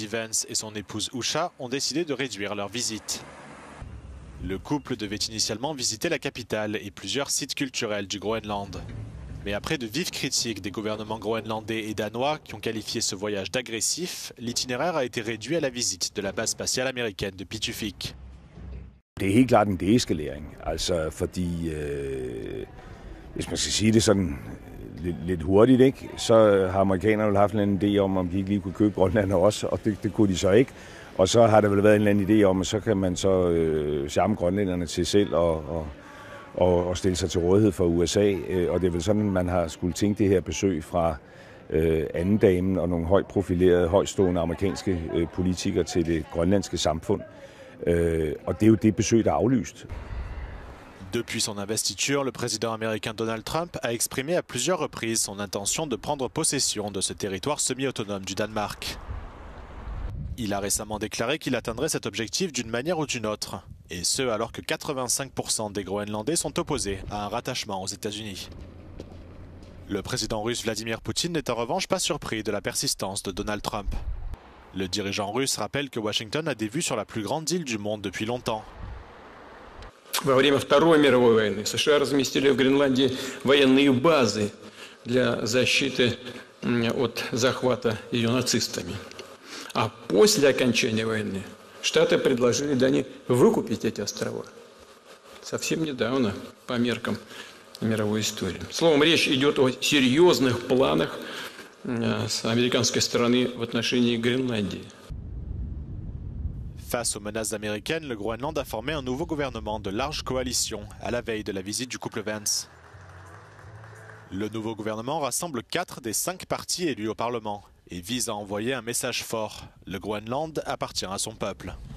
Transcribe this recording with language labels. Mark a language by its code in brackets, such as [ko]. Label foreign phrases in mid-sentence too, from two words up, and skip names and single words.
[fr] Vance et son épouse Usha ont décidé de réduire leur visite. Le couple devait initialement visiter la capitale et plusieurs sites culturels du Groenland. Mais après de vives critiques des gouvernements groenlandais et danois qui ont qualifié ce voyage d'agressif, l'itinéraire a été réduit à la visite de la base spatiale américaine de Pitufik. [da] Det helt klart en deeskalering, altså fordi hvis man skal sige det sådan lidt hurtigt, ikke, så har amerikanerne haft en anden idé om de ikke lige kunne købe Grønland også, og det kunne de så ikke. Og så har der vel været en eller anden idé om, at så kan man så charme grønlænderne til selv og stille sig til rådighed for USA. Og det er vel sådan, man har skulle tænke det her besøg fra anden damen og nogle højt profilerede, højtstående amerikanske politikere til det grønlandske samfund. Og det er jo det besøg, der er aflyst. [fr] Depuis son investiture, le président américain Donald Trump a exprimé à plusieurs reprises son intention de prendre possession de ce territoire semi-autonome du Danemark. Il a récemment déclaré qu'il atteindrait cet objectif d'une manière ou d'une autre, et ce alors que 85% des Groenlandais sont opposés à un rattachement aux États-Unis. Le président russe Vladimir Poutine n'est en revanche pas surpris de la persistance de Donald Trump. Le dirigeant russe rappelle que Washington a des vues sur la plus grande île du monde depuis longtemps. [ru] Во время Второй мировой войны США разместили в Гренландии военные базы для защиты от захвата ее нацистами. А после окончания войны Штаты предложили Дании выкупить эти острова. Совсем недавно, по меркам мировой истории. Словом, речь идет о серьезных планах с американской стороны в отношении Гренландии. [fr] Face aux menaces américaines, le Groenland a formé un nouveau gouvernement de large coalition à la veille de la visite du couple Vance. Le nouveau gouvernement rassemble 4 des 5 partis élus au Parlement et vise à envoyer un message fort. Le Groenland appartient à son peuple.